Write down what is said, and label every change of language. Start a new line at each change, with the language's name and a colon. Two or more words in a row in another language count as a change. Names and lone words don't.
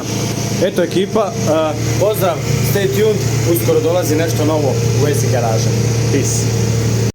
Croatian: Eto ekipa, pozdrav,
English: stay tuned,
Croatian: uskoro dolazi nešto novo u vezi garaže. Peace.